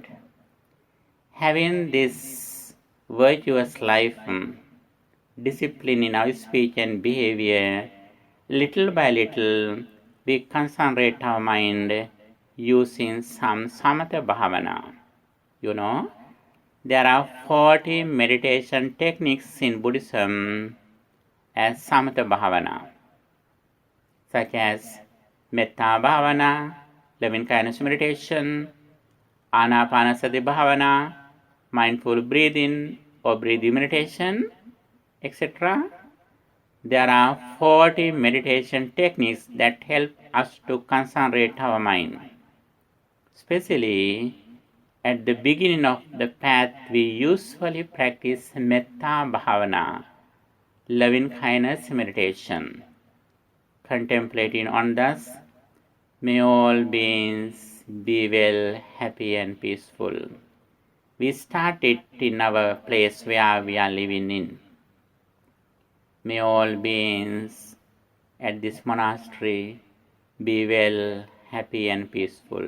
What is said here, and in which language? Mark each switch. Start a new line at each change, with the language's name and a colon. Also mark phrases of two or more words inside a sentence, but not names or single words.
English: Having this virtuous life, discipline in our speech and behavior, little by little, we concentrate our mind using some
Pali: samatha bhavana.
English: There are 40 meditation techniques in Buddhism as
Pali: samatha bhavana,
English: such as
Pali: metta bhavana,
English: loving kindness meditation,
Pali: anapanasati bhavana,
English: mindful breathing or breathing meditation, etc. There are 40 meditation techniques that help us to concentrate our mind. Especially at the beginning of the path, we usually practice
Pali: metta bhavana,
English: loving kindness meditation, contemplating on thus, may all beings be well, happy and peaceful. We start it in our place where we are living in. May all beings at this monastery be well, happy and peaceful.